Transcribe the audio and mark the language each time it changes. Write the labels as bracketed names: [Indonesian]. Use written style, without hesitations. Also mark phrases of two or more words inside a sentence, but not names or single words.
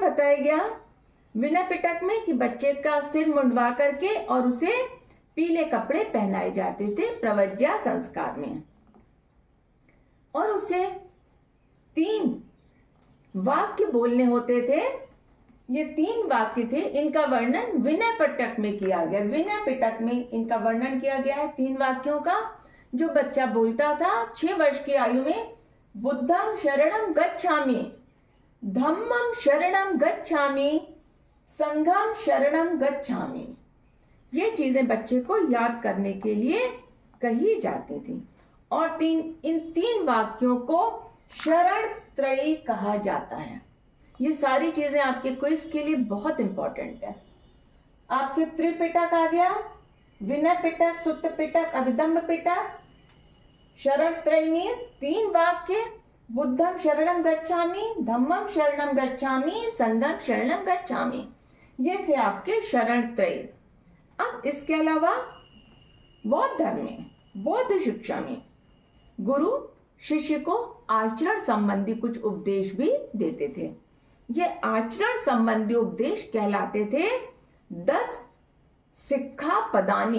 [Hindi] इसमें बताया गया विनय पिटक में कि बच्चे का सिर मुंडवा करके और उसे पीले कपड़े पहनाए जाते थे प्रवज्या संस्कार में, और उसे 3 वाक्य बोलने होते थे। ये 3 वाक्य थे, इनका वर्णन विनय पिटक में किया गया। विनय पिटक में इनका वर्णन किया गया है 3 वाक्यों का। जो बच्चा बोलता था 6 वर्ष की आयु में, [Pali] बुद्धं शरणं गच्छामि, धम्मं शरणं गच्छामि, संघं शरणं गच्छामि। [Hindi] ये चीजें बच्चे को याद करने के लिए कही जाती थी। और इन 3 वाक्यों को शरण त्रयी कहा जाता है। ये सारी चीजें आपके क्विज के लिए बहुत इंपॉर्टेंट है। आपके त्रिपिटक आ गया, विनय पिटक, सुत्त पिटक, अभिधम्म पिटक। शरण त्रयी मीन्स 3 वाक्य, [Pali] बुद्धं शरणं गच्छामि, धम्मं शरणं गच्छामि, संघं शरणं गच्छामि। [Hindi] ये थे आपके शरण त्रयी। अब इसके अलावा बौद्ध धर्म में, बौद्ध शिक्षा में गुरु शिष्य को आचरण संबंधी कुछ उपदेश भी देते थे। ये आचरण संबंधी उपदेश कहलाते थे 10 [Pali] सिक्खा पदानी।